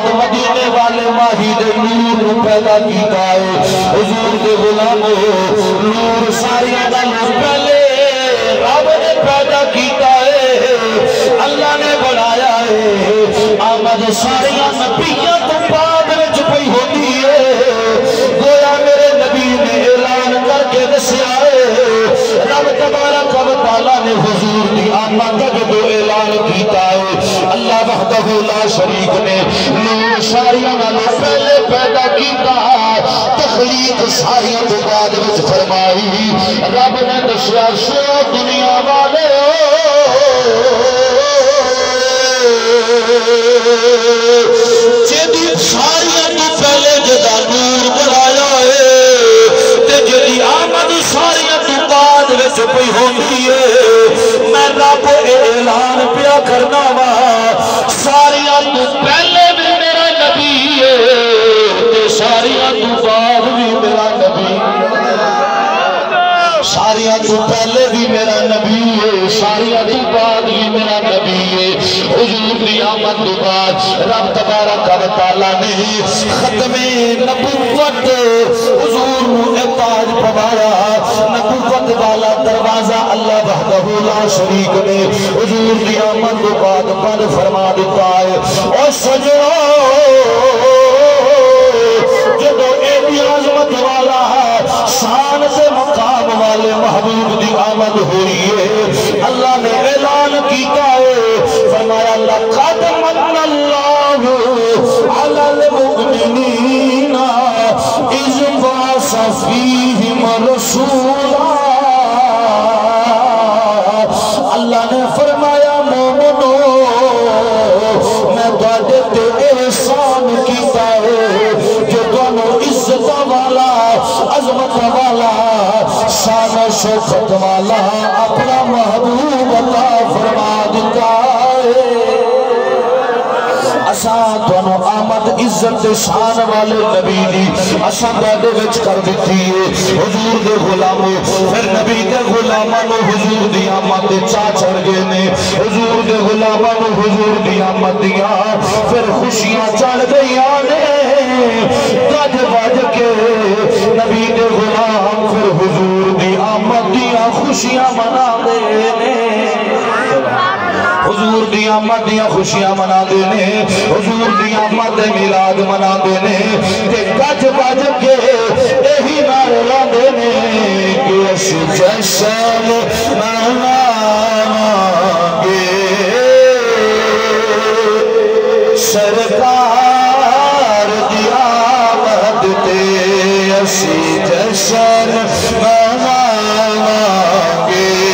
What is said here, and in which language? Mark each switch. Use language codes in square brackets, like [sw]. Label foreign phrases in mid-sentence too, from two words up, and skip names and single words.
[pa] مدینے والے ماہی دے نور نو پیدا کیتا ہے حضور دے غلامو نور ساریاں دا پہلے رب نے پیدا کیتا ہے اللہ نے بنایا ہے آمد ساریاں نبیاں تو بعد وچ پئی ہوندی ہے گویا میرے نبی نے اعلان کر کے دسیا ہے رب [ar] تبارک و تعالی [pa] نے حضور دی آمد کا جو اعلان کیتا ہے [ar] اللہ وحدہ لا شریک [pa] نے نور ساریاں نالوں پہلے پیدا کیتا تخلیق ساریاں تو بعد وچ فرمائی رب نے دسیا سو دنیا والے جدی ساریاں تو پہلے جدا نور بنایا ہے تے جدی آمد ساریاں تو بعد وچ پئی ہوندی ہے میں رب اعلان پیا کرنا وا ساریاں تو پہلے بھی میرا نبی ہے تے ساریاں تو بعد بھی میرا نبی ساریاں تو پہلے بھی میرا نبی ہے ساریاں تو بعد بھی میرا نبی ہے حضور دی آمد تو بعد رب [ar] تبارک و تعالی [pa] نے ختم نبوت حضور نے تاج پوایا نبوت والا دروازہ [ar] اللہ وحدہ لا شریک [pa] نے حضور دی آمد تو بعد بند فرما دیتا ہے اور سجنوں جدو ایدی عظمت والا شان سے مقام والے محبوب دی آمد ہوئی ہے اللہ نے اعلان کیتا ہے فرمایا [ar] لقد من اللہ علی المؤمنین اذ بعث فیہم رسولا [pa] اللہ نے فرمایا مومنو میں تواڈے تے احسان کیتا ہے جو تانوں عزت والا عظمت والا شان و شوکت والا اپنا محبوب عطا فرما دیتا ہے اساں تانوں آمد عزت شان والے نبی دی اساں دے وچ کر دتی ہے حضور دے غلاموں پھر نبی دے غلاماں نو حضور دی آمد دے چا چڑھ گئے نے حضور دے غلاماں نو حضور دی آمد دیاں پھر خوشیاں چڑھ گئیاں نے گج بج کے نبی دے غلام پھر حضور دی آمد دیاں خوشیاں منا دے نے حضور دی آمد دیاں خوشیاں منا دے نے حضور دی آمد میلاد منا دے نے کہ گج بج کے یہی نعرے لاندے نے کہ اس جشن مناواں گے سرکار دی آمد تے اسی جشن مناواں گے